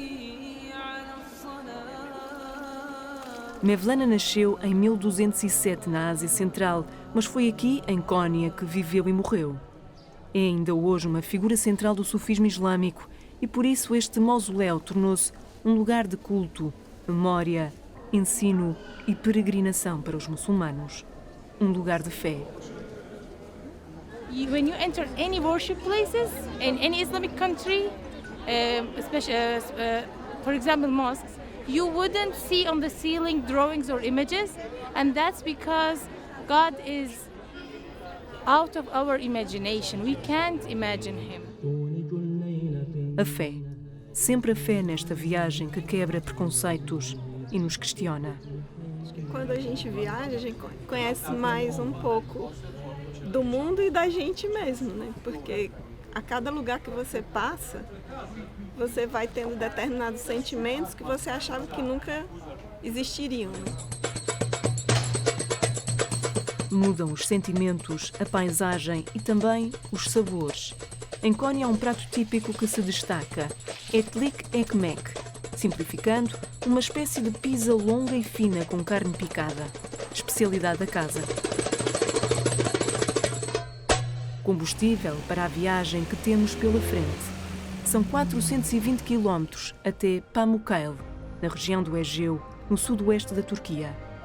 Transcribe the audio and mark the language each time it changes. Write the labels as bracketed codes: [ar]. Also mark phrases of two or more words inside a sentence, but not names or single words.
[pt] Mevlana nasceu em 1207 na Ásia Central, mas foi aqui, em Konya, que viveu e morreu. É ainda hoje uma figura central do sufismo islâmico e por isso este mausoléu tornou-se um lugar de culto, memória, ensino e peregrinação para os muçulmanos. Um lugar de fé. [en] When you enter any worship places in any Islamic country, especially, for example, mosques, you wouldn't see on the ceiling drawings or images, and that's because God is out of our imagination. We can't imagine Him. [pt] A fé. Sempre a fé nesta viagem que quebra preconceitos e nos questiona. Acho que quando a gente viaja, a gente conhece mais um pouco do mundo e da gente mesmo, né? Porque a cada lugar que você passa, você vai tendo determinados sentimentos que você achava que nunca existiriam. Né? Mudam os sentimentos, a paisagem e também os sabores. Em Konya há um prato típico que se destaca, [tr] etlik ekmek, [pt] simplificando, uma espécie de pizza longa e fina com carne picada, especialidade da casa. Combustível para a viagem que temos pela frente. São 420 km até Pamukkale, na região do Egeu, no sudoeste da Turquia.